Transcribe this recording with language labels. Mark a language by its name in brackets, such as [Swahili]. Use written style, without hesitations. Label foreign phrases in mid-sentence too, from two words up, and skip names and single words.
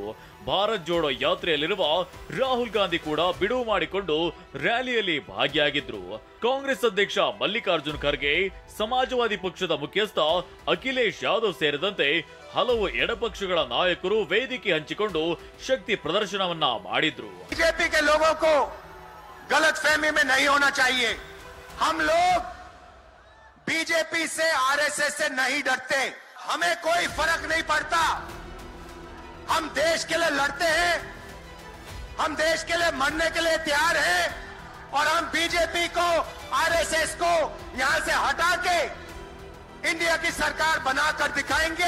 [Kannada] ಭಾರತ್ ಜೋಡೋ ಯಾತ್ರೆಯಲ್ಲಿರುವ ರಾಹುಲ್ ಗಾಂಧಿ ಕೂಡ ಬಿಡುವು ಮಾಡಿಕೊಂಡು ರ್ಯಾಲಿಯಲ್ಲಿ ಭಾಗಿಯಾಗಿದ್ರು. ಕಾಂಗ್ರೆಸ್ ಅಧ್ಯಕ್ಷ ಮಲ್ಲಿಕಾರ್ಜುನ್ ಖರ್ಗೆ, ಸಮಾಜವಾದಿ ಪಕ್ಷದ ಮುಖ್ಯಸ್ಥ ಅಖಿಲೇಶ್ ಯಾದವ್ ಸೇರಿದಂತೆ ಹಲವು ಎಡಪಕ್ಷಗಳ ನಾಯಕರು ವೇದಿಕೆ ಹಂಚಿಕೊಂಡು ಶಕ್ತಿ ಪ್ರದರ್ಶನವನ್ನ ಮಾಡಿದ್ರು. [Hindi] बीजेपी के लोगों को गलतफहमी में नहीं होना चाहिए. हम लोग बीजेपी से, आरएसएस से नहीं डरते. हमें कोई फर्क नहीं पड़ता. हम देश के लिए लड़ते हैं, हम देश के लिए मरने के लिए तैयार हैं और हम बीजेपी को, आरएसएस को यहां से हटा के इंडिया की सरकार बनाकर दिखाएंगे.